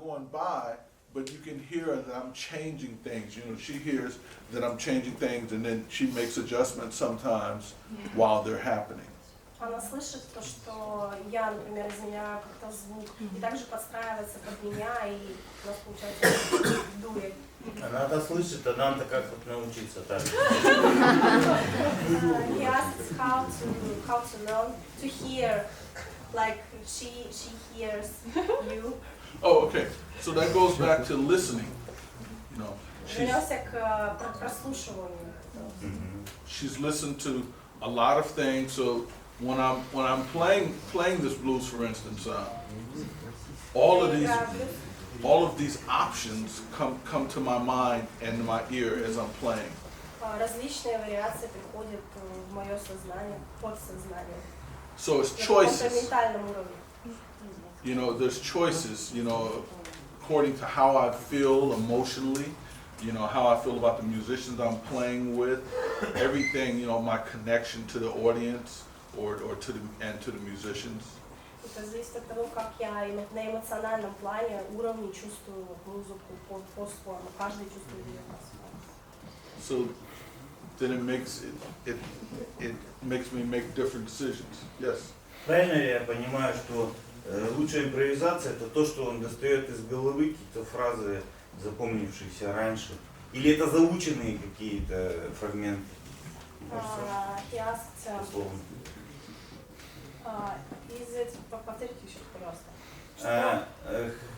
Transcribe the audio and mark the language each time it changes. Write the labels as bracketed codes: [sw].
[en] by, but you can hear that I'm changing things. You know, she hears that I'm changing things, and then she makes adjustments sometimes while they're happening. [ru] Она слышит то, что я, например, изменяю как-то звук, и также подстраивается под меня, и у нас получается дует. Она-то слышит, а нам-то как вот научиться так? [en] He asks how to learn to hear, like she hears you. Oh, okay. So that goes back to listening. You know, [ru] Вернемся к прослушиванию. [en] she's listened to a lot of things. So when I'm playing this blues, for instance, all of these options come to my mind and my ear as I'm playing. [ru] Различные вариации приходят в мое сознание, подсознание. [en] So it's choices. [ru] На ментальном уровне. [en] You know, there's choices, you know, according to how I feel emotionally, you know, how I feel about the musicians I'm playing with, everything, you know, my connection to the audience or to the musicians. [ru] Это зависит от того, как я на эмоциональном плане уровне чувствую музыку по-своему. Каждый чувствует ее по-своему. [en] So then it makes me make different decisions. Yes. [ru] Правильно ли я понимаю, что лучшая импровизация — это то, что он достает из головы какие-то фразы, запомнившиеся раньше? Или это заученные какие-то фрагменты? Повторите еще, пожалуйста.